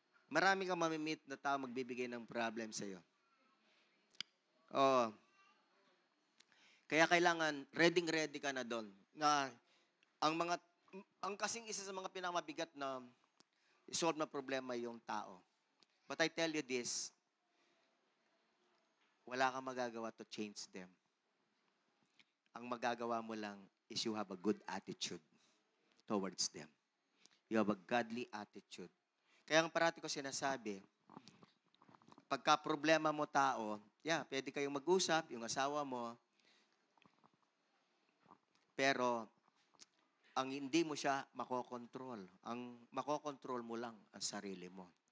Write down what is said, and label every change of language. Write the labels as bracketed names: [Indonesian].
[Filipino] Marami kang mamimit na tao magbibigay ng problem sa iyo. Oh. Kaya kailangan ready ka na doon na ang kasing isa sa mga pinakamabigat na isolve na problema yung tao. [English] But I tell you this, [Filipino] wala kang magagawa [English] to change them. [Filipino] Ang magagawa mo lang [English] is you have a good attitude towards them. You have a godly attitude. [Filipino] Kaya ang parati ko sinasabi, pagka problema mo tao, pwede kayong mag-usap, yung asawa mo, pero ang hindi mo siya makokontrol. Ang makokontrol mo lang ang sarili mo.